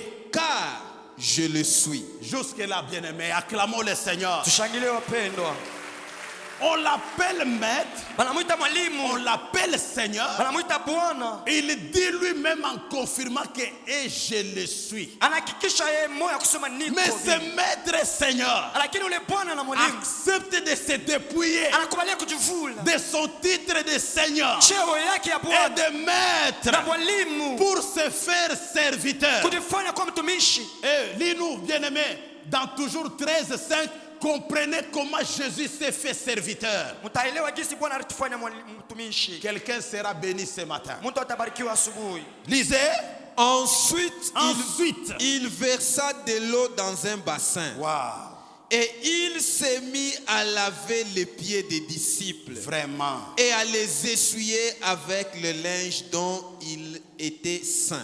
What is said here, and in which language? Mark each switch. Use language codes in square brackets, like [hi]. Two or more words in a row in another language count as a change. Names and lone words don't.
[fr] car je le suis. Jusque-là, bien-aimé, acclamons le Seigneur. On l'appelle maître, [sw] banamuita [fr] on [sw] mwalimu, [fr] l'appelle Seigneur. [sw] banamuita Bwana. [fr] Il dit lui-même en confirmant que et je le suis. [sw] Anahakikisha yeye moyo ya kusema niko. [fr] Mais ce maître et Seigneur [sw] Lakini ule Bwana na mwalimu [fr] accepte de se dépouiller [sw] anakubalia kujivula [fr] de son titre de Seigneur [sw] cheo yake ya [fr] et [sw] Bwana [fr] de maître [sw] na mwalimu [fr] pour se faire serviteur. [sw] kujifanya kuwa mtumishi. [fr] Et lis-nous, bien-aimés, dans toujours 13:5, comprenez comment Jésus s'est fait serviteur. [sw] Mtaelewa jinsi Bwana alitufanya mtumishi. [fr] Quelqu'un sera béni ce matin. [sw] Mtu atabarikiwa asubuhi. [fr] Lisez. Ensuite, Ensuite. il versa de l'eau dans un bassin. Wow. Et il s'est mis à laver les pieds des disciples. Vraiment. Et à les essuyer avec le linge dont il était saint.